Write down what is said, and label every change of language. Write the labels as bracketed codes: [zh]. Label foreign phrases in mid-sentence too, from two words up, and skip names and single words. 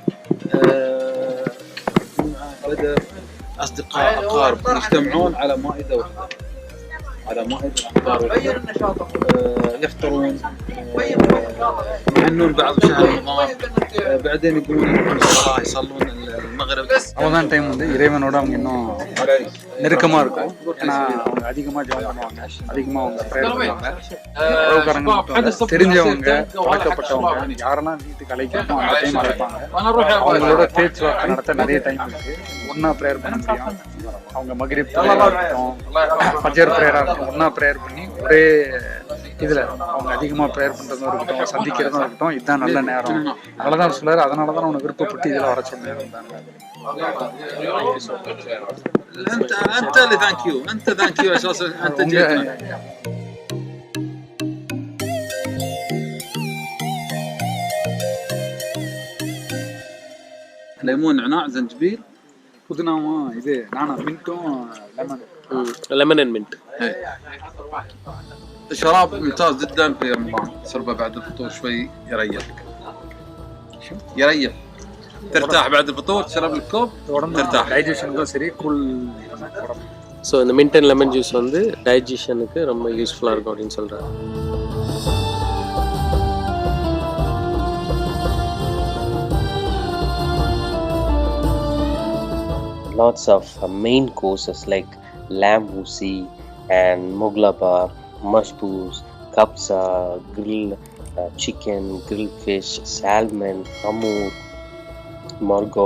[ar] بدأ أصدقاء أقارب يجتمعون على مائدة واحدة على مائدة إفطار واحدة يفطرون يهنون بعض بشهر رمضان بعدين يقومون الصلاة يصلون المغرب [ta] ரமதான் டைம் வந்து இறைவனோட அவங்க இன்னும் நெருக்கமா இருக்கும். ஏன்னா அவங்க அதிகமா ஜெபம் பண்ணுவாங்க, அதிகமா அவங்க ப்ரேயர் பண்ணுவாங்க. உறவுக்காரங்க மட்டும் இல்ல, தெரிஞ்சவங்க பழக்கப்பட்டவங்க யாரெல்லாம் வீட்டுக்கு அழைக்கணுமோ அந்த டைம் அழைப்பாங்க. அவங்களோட பேச்சுவார்த்தை நடத்த நிறைய டைம் இருக்கு. ஒன்னா ப்ரேயர் பண்ண முடியும். அவங்க மக்ரிப் ப்ரேயரா இருக்கட்டும், ஃபஜர் ப்ரேயரா இருக்கட்டும், ஒன்னா ப்ரேயர் பண்ணி ஒரே இதுல அவங்க அதிகமா ப்ரேயர் பண்றதும் இருக்கட்டும், சந்திக்கிறதும் இருக்கட்டும். இதுதான் நல்ல நேரம். அதனாலதான் சொல்றாரு, அதனாலதான் உனக்கு விருப்பப்பட்டு இதுல வர சொன்னேன். [ar] أنت اللي [en] thank you [ar] أنت [en] thank you [ar] أساسا أنت جيتنا ليمون نعناع زنجبيل [ta] புதினாவும் இது நானா மின்ட்டும் லெமன். [en] Lemon and mint. [ar] شراب ممتاز جدا في رمضان تشربه بعد الفطور شوي يريحك يريح ترتاح بعد الفطور تشرب الكوب ترتاح [ta] டைஜஷனுக்கும் சரி, கூல் உடம்பு. ஸோ இந்த [en] mint and lemon juice [ta] வந்து டைஜஷனுக்கு ரொம்ப யூஸ்ஃபுல்லாக இருக்கும் அப்படின்னு சொல்கிறாங்க. [en] Lots of main courses like lamb usi and moglaba, mashboos, kapsa, grilled chicken, grilled fish, salmon, hamur, margo.